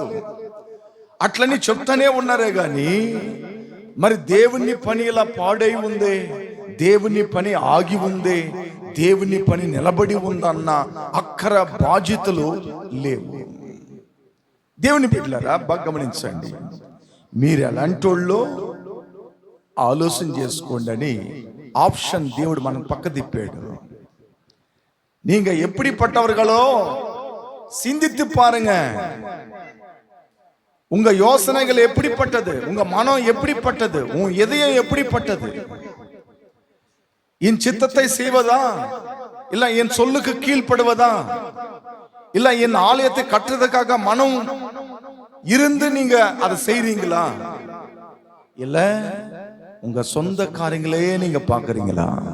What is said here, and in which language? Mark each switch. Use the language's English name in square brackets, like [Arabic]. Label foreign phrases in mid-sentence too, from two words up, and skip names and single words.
[Telugu] అట్లని చెప్తానే ఉన్నారే గాని మరి దేవుని పని ఇలా పాడై ఉందే, దేవుని పని ఆగి ఉందే, దేవుని పని నిలబడి ఉందన్న అక్కర బాధ్యతలు లేవు. దేవుని బిడ్డలారా, బాగా గమనించండి. మీరు ఎలాంటి వాళ్ళో ఆలోచన చేసుకోండి అని ఆప్షన్ దేవుడు మనం పక్క తిప్పాడు. [Tamil] நீங்க எப்படிப்பட்டவர்களோ சிந்தித்து பாருங்க. உங்க யோசனைகள் எப்படிப்பட்டது, உங்க மனம் எப்படிப்பட்டது, உன் இதயம் எப்படிப்பட்டது? என் சித்தத்தை செய்வதா, இல்ல என் சொல்லுக்கு கீழ்ப்படுவதா, இல்ல என் ஆலயத்தை கட்டுறதுக்காக மனம் இருந்து நீங்க அதை செய்றீங்களா, இல்ல உங்க சொந்த காரியங்களே நீங்க பாக்குறீங்களா?